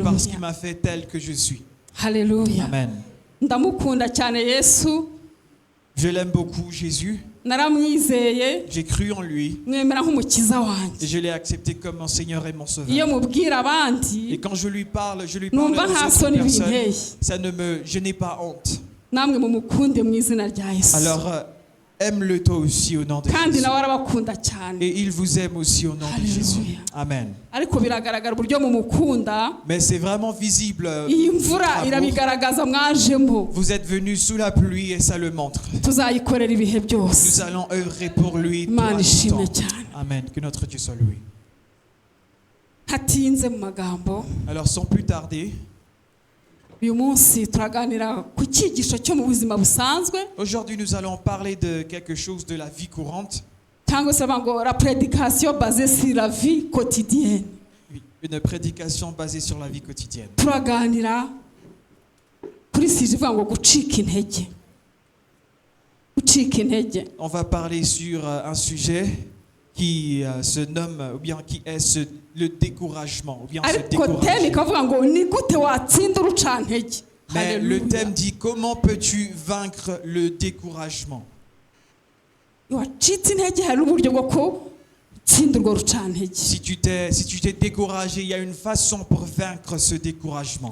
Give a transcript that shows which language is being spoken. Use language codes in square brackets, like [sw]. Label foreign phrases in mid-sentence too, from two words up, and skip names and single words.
[fr] parce qu'il m'a fait tel que je suis. [rw] Haleluya. Amen. Ndamukunda cyane Yesu. [fr] Je l'aime beaucoup, Jésus. [rw] Naramwizeye. [fr] J'ai cru en lui. [rw] Mwemera nk'umukiza wanjye. [fr] Et je l'ai accepté comme mon Seigneur et mon Sauveur. [rw] Iyo mubwira abandi. [fr] Et quand je lui parle [rw] Numva [fr] aux [rw] nta [fr] autres [rw] soni [fr] personnes. [rw] binteye. [fr] Je n'ai pas honte. [rw] Namwe mumukunde mu izina rya Yesu. [fr] Alors, aime-le toi aussi au nom de [rw] Kandi [fr] Jésus. [rw] nawe arabakunda cyane. [fr] Et il vous aime aussi au nom de Jésus. Amen. [rw] Ariko biragaragara uburyo mumukunda. [fr] Mais c'est vraiment visible. [rw] Iyi mvura irabigaragaza mwajemo. [fr] Vous êtes venus sous la pluie et ça le montre. [rw] Tuzayikorera ibihe byose. [fr] Nous allons œuvrer pour lui tout [rw] Imana [fr] le [rw] ishimwe [fr] temps. [rw] cyane. Amen. [fr] Que notre Dieu soit loué. [rw] Hatinze mu magambo. [fr] Alors sans plus tarder, [rw] uyu munsi turaganira ku cyigisho cyo mu buzima busanzwe. [fr] Aujourd'hui nous allons parler de quelque chose de la vie courante. [rw] Cyangwa se ngo [fr] la prédication basée sur la vie quotidienne. Une prédication basée sur la vie quotidienne. [rw] Turaganira kuri sije ivuga ngo gucika intege. Gucika intege. [fr] On va parler sur un sujet qui se nomme ou bien qui est le découragement ou bien se décourager. Mais le thème dit comment peux-tu vaincre le découragement? Si tu t'es découragé, il y a une façon pour vaincre ce découragement.